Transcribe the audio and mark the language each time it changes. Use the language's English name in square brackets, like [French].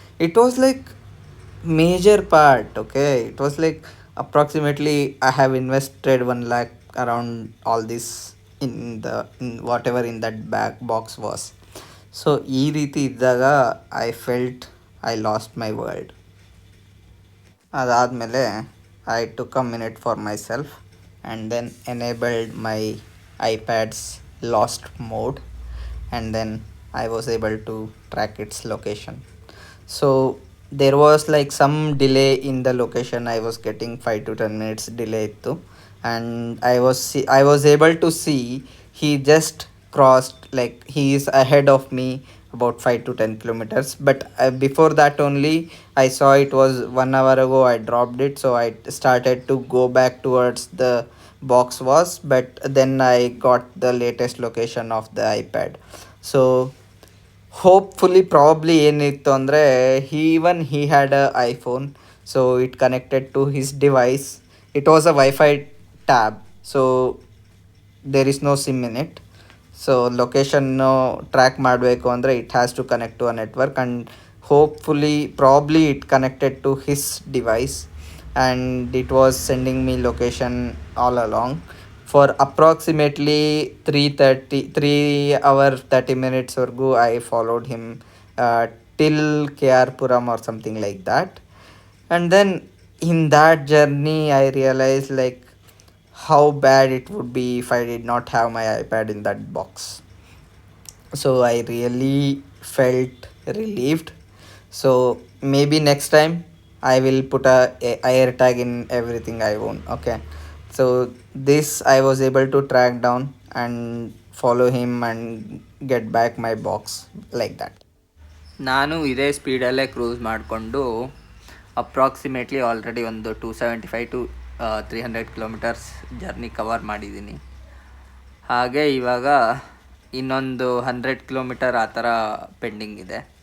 [English] It was like major part. Okay, it was like approximately I have invested 1 lakh around all this in whatever in that box was. So [Kannada] ಈ ರೀತಿ ಇದ್ದಾಗ [English] I felt I lost my world. [Kannada] ಅದಾದಮೇಲೆ [English] I took a minute for myself. and then enabled my iPad's lost mode, and then I was able to track its location. So there was like some delay in the location. I was getting 5 to 10 minutes delay too, and I was able to see he just crossed, like he is ahead of me about 5 to 10 kilometers. But before that only I saw it was 1 hour ago I dropped it, so I started to go back towards the box was, but then I got the latest location of the iPad. So hopefully probably [Kannada] ಏನಿತ್ತು ಅಂದರೆ [English] he had a iPhone, so it connected to his device. It was a Wi-Fi tab, so there is no SIM in it. So [Kannada] location track ಮಾಡಬೇಕು ಅಂದರೆ [English] it has to connect to a network, and hopefully probably it connected to his device, and it was sending me location all along for approximately 3 hours 30 minutes [Kannada] ವರ್ಗೂ [English] I followed him till KR Puram or something like that. And then in that journey I realized like how bad it would be if I did not have my iPad in that box. So I really felt relieved. So maybe next time I will put a air tag in everything I own. Okay, so this I was able to track down and follow him and get back my box like that. [Kannada] ನಾನು ಇದೇ ಸ್ಪೀಡಲ್ಲೇ cruise ಮಾಡಿಕೊಂಡು approximately already ಒಂದು 275 to 300 kilometres journey cover ಮಾಡಿದ್ದೀನಿ. ಹಾಗೆ ಇವಾಗ ಇನ್ನೊಂದು 100 kilometre ಆ ಥರ ಪೆಂಡಿಂಗ್ ಇದೆ.